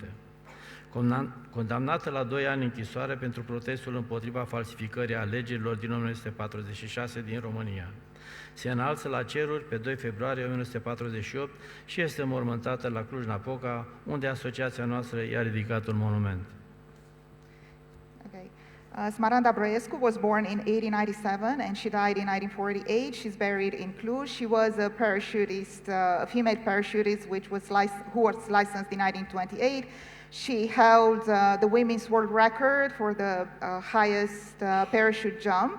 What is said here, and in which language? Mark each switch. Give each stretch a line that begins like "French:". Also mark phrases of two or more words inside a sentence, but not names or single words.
Romanian: Condamnată la 2 ani închisoare pentru protestul împotriva falsificării alegerilor din 1946 din România. Se înalță la ceruri pe 2 februarie 1948 și este mormântată la Cluj-Napoca, unde asociația noastră i-a ridicat un monument.
English: Okay. Smaranda Brăiescu was born in 1897 and she died in 1948. She's buried in Cluj. She was a parachutist, a female parachutist who was licensed in 1928. She held the women's world record for the highest parachute jump.